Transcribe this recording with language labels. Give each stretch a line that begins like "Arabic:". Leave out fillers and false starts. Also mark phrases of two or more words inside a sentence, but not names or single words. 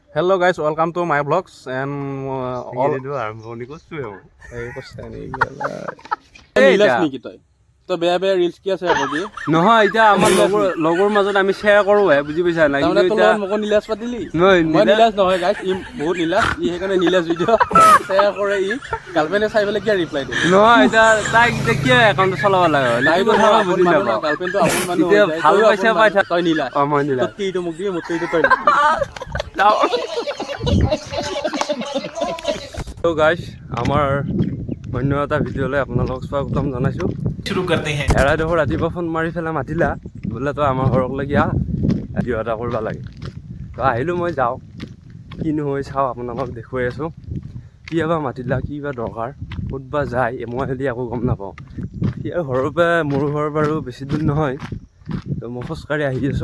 English: Hello guys, welcome to my vlogs and all.
Assamese: তো বেয়া বেয়া ৰিলছ কি আছে আকৌ নহয় এতিয়া আমাৰ লগৰ মাজত আমি শ্বেয়াৰ কৰো বুজি পাইছা না তাৰমানে তোৰ লগত মোক নীলাজ পাতিলি মই নীলাজ নহয় গাইছ ই বহুত নীলাজ ই সেইকাৰণে নীলাজ ভিডিঅ' শ্বেয়াৰ কৰে ই গাৰ্লফ্ৰেণ্ডে চাই পেলাই কিয় ৰিপ্লাই দিয়ে নহয় এতিয়া তাইক এতিয়া কিয় একাউণ্ট চলাব লাগে তাই কথা বুজি নাপাওঁ গাৰ্লফ্ৰেণ্ডটো আপোন মানুহ এতিয়া ভাল পাইছে পাই থাক তই নীলাজ মই নীলাজ তোক কিটো মোক দিয়ে মোক কিটো তই তো গাইছ আমাৰ অন্য এটা ভিডিঅ'লৈ আপোনালোকক স্বাগতম জনাইছোঁ।
Hindi: শুরু करते हैं
Assamese: এৰাই দেখোঁ ৰাতিপুৱা ফোন মাৰি পেলাই মাতিলা বোলে তই আমাৰ ঘৰলৈকে আহ ভিডিঅ' এটা কৰিব লাগে। তো আহিলোঁ মই যাওঁ কিনো হৈ চাওঁ আপোনালোকক দেখুৱাই আছোঁ কি বা মাতিলা কি বা দৰকাৰ ক'ত বা যায় মই যদি একো গম নাপাওঁ। ইয়াৰ ঘৰৰ পৰা মোৰ ঘৰ বাৰু বেছি দূৰ নহয়, তো মই খোজকাঢ়ি আহি আছোঁ।